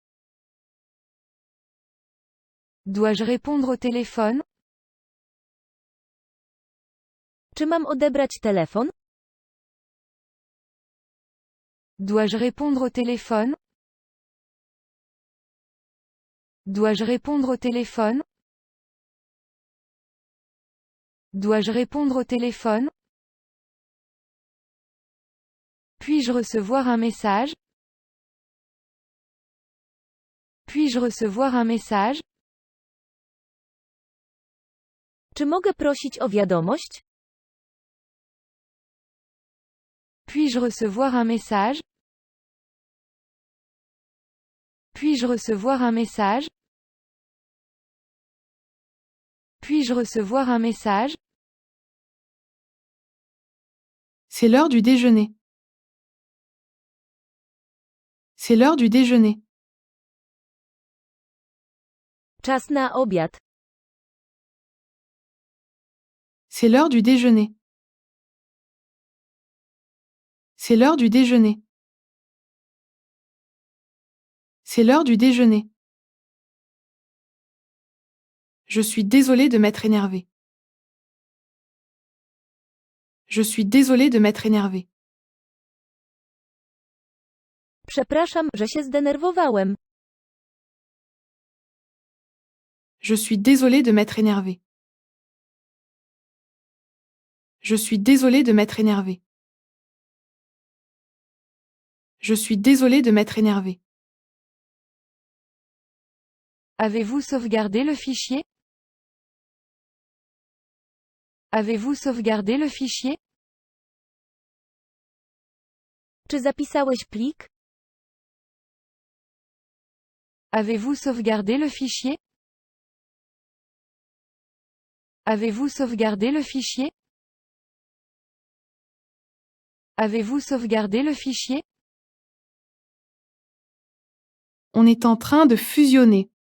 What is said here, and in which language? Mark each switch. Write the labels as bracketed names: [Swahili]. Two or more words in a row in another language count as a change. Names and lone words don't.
[French] Dois-je répondre au téléphone? [Polish] Czy mam odebrać telefon? [French] Dois-je répondre au téléphone? Dois-je répondre au téléphone? Dois-je répondre au téléphone? Puis-je recevoir un message? Puis-je recevoir un message? [Polish] Czy mogę prosić o wiadomość? [French] Puis-je recevoir un message? Puis-je recevoir un message? Puis-je recevoir un message? C'est l'heure du déjeuner. C'est l'heure du déjeuner. [Polish] Czas na obiad. [French] C'est l'heure du déjeuner. C'est l'heure du déjeuner. C'est l'heure du déjeuner. Je suis désolé de m'être énervé. Je suis désolé de m'être énervé. [Polish] Przepraszam, że się zdenerwowałem. [French] Je suis désolé de m'être énervé. Je suis désolé de m'être énervé. Je suis désolé de m'être énervé. Avez-vous sauvegardé le fichier? Avez-vous sauvegardé le fichier? [Polish] Czy zapisałeś plik? [French] Avez-vous sauvegardé le fichier? Avez-vous sauvegardé le fichier? Avez-vous sauvegardé le fichier? On est en train de fusionner.